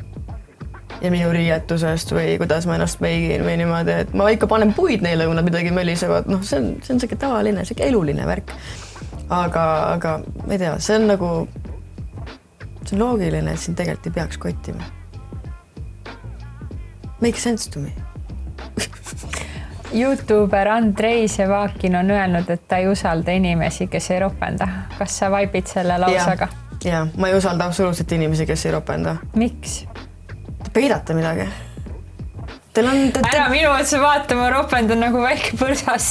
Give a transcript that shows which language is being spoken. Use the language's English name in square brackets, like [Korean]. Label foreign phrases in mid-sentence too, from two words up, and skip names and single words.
[Estonian] Ja minu riietusest või kuidas ma ennast meigin või niimoodi, et ma ikka panen puid neile, kui nad midagi mölisevad. See on siuke tavaline, siuke eluline värk. Aga ma ei tea, see on nagu, see on loogiline, et sind tegelikult ei peaks kottima. [English] Make sense to me. YouTuber [Estonian] Andrei Sevakin on öelnud, et ta ei usalda inimesi, kes ei ropenda. Kas sa vaibid selle lausaga? Ja, ma ei usalda absoluutselt inimesi, kes ei ropenda. Miks? Te peidate midagi. Ära minu otsa vaatama, ropendan nagu väike põrsas.